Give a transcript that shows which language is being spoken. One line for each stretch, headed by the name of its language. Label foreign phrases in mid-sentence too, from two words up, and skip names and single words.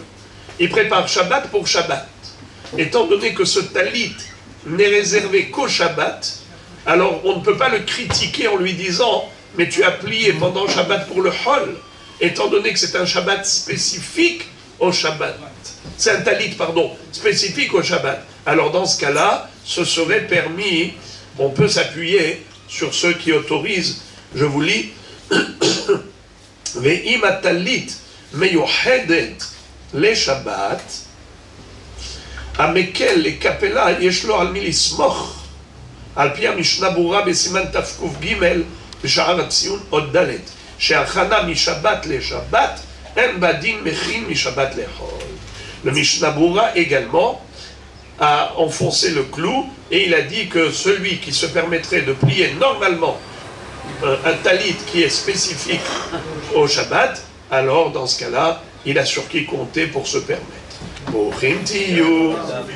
French: Il prépare Shabbat pour Shabbat. Étant donné que ce talit n'est réservé qu'au Shabbat, alors on ne peut pas le critiquer en lui disant « mais tu as plié pendant Shabbat pour le Hol », étant donné que c'est un Shabbat spécifique au Shabbat. C'est un talit, spécifique au Shabbat. Alors dans ce cas-là, ce serait permis, on peut s'appuyer sur ceux qui autorisent. Je vous lis «
Hebrew: ואם הטלית מיוחדת לשבת, המקל לקפלה יש לו על מי לסמוך, על פי המשנה ברורה בסימן תק"ג בשער הציון עוד ד' שהכנה משבת לשבת אין בה דין מכין משבת לחול.
French: Le Mishnah Bura également a enfoncé le clou et il a dit que celui qui se permettrait de plier normalement un talit qui est spécifique au Shabbat, alors dans ce cas-là, il a sur qui compter pour se permettre.